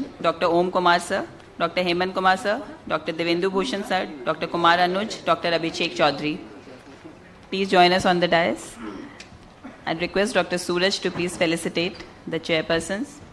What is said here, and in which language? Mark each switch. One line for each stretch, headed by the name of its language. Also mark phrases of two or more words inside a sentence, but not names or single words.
English: Dr. Om Kumar sir, Dr. Hemant Kumar sir, Dr. Devendu Bhushan sir, Dr. Kumar Anuj, Dr. Abhishek Chaudhary. Please join us on the dais. I'd request Dr. Suraj to please felicitate the chairpersons.